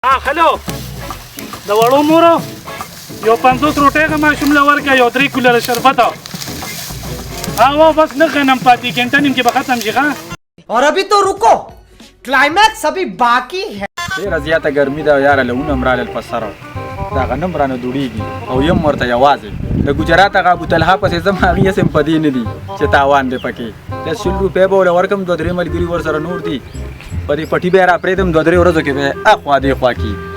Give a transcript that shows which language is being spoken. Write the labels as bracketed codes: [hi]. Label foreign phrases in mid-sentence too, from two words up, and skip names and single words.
[ps] هلو د وړو مورو یو 50 روټۍ که ماشوم له ورکړه یو 3 کولره شربت بس نه غنم پاتې घंटा نیم کې به ختم شي ښه [hi] और अभी तो रुको क्लाइमैक्स अभी बाकी है [ps] ډېره زیاته ګرمي ده یاره لونه هم رالل په سره دا غنم رانه دوړېږي او یم ورته یوازې د ګجرات هغه ابوطلحه پسې ځم هغې هسې په دې نه دي چې تاوان دی پکې 10 روپۍ به ورله ورکړم 2-3 ملګري ورسره نور دي په دې پټي به یې راپرېږدم 2-3 ورځو کې به یې اخوا دېخوا کي